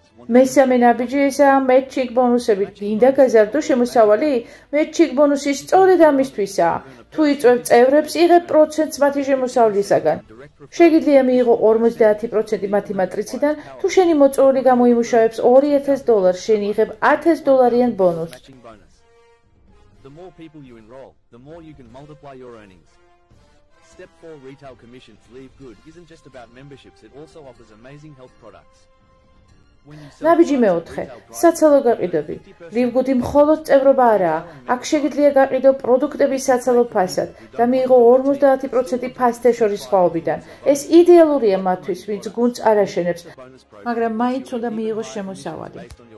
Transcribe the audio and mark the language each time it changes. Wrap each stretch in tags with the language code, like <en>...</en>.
<ka>მესამე ნაბიჯი ესაა matching ბონუსები. გინდა გაზარდო შემოსავალი? matching ბონუსი სწორედ ამისთვისაა. თუ იწვევ წევრებს, იღებ პროცენტს მათი შემოსავლისაგან. შეგიძლია მიიღო 50% მათი მატრიციდან, თუ შენი მოწვეული გამოიმუშავებს $2000, შენ იღებ $1000 ბონუსს.</ka> <en>The more people you enroll, the more you can multiply your earnings. Step 4: retail commission for LiveGood isn't just about memberships, it also offers amazing health products.</en> <ka>ნაბიჯი მეოთხე, საცალო გაყიდვები. LiveGood-ი მხოლოდ წევრობა არაა, აქ შეგიძლია გაყიდო პროდუქტების საცალო ფასად და მიიღო 50% ფასთეშორის სხვაობიდან. ეს იდეალურია მათთვის, ვინც გუნდს არ აშენებს, მაგრამ მაინც უნდა მიიღოს შემოსავალი.</ka>